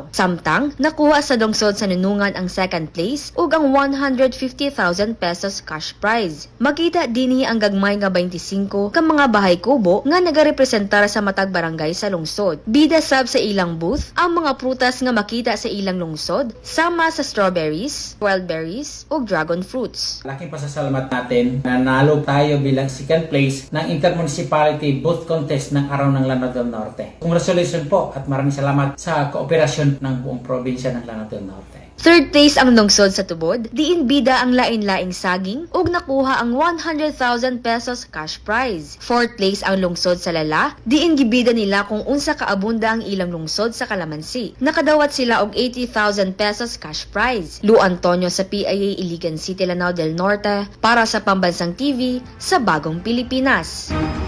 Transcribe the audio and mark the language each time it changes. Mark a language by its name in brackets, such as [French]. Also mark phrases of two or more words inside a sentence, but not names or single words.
[Cebuano] Samtang nakuha sa lungsod sa Nunungan ang [English] second place [Cebuano] ug ang 150,000 pesos [English] cash prize. [Cebuano] Makita dinhi ang gagmay nga 25 ka mga bahay kubo nga nagarepresentar sa matag barangay sa lungsod. Bida sab sa ilang booth ang mga prutas nga makita sa ilang lungsod sama sa [English] strawberries, wild berries [Cebuano] o [English] dragon fruits. [Filipino] Laking pasasalamat natin na nanalo tayo bilang [English] second place [Filipino] ng Intermunicipality Booth Contest ng Araw ng Lanao del Norte. Congratulations po at maraming salamat sa kooperasyon ng buong probinsya ng Lanao del Norte. [English] Third place [Cebuano] ang lungsod sa Tubod, diin bida ang lain-laing saging ug nakuha ang 100,000 pesos [English] cash prize. Fourth place [Cebuano] ang lungsod sa Lala, diin gibida nila kung unsa kaabunda ang ilang lungsod sa Calamansi. Nakadawat sila og 80,000 pesos [English] cash prize. [Cebuano] Lou Antonio sa PIA Iligan City, Lanao del Norte para sa Pambansang TV sa Bagong Pilipinas.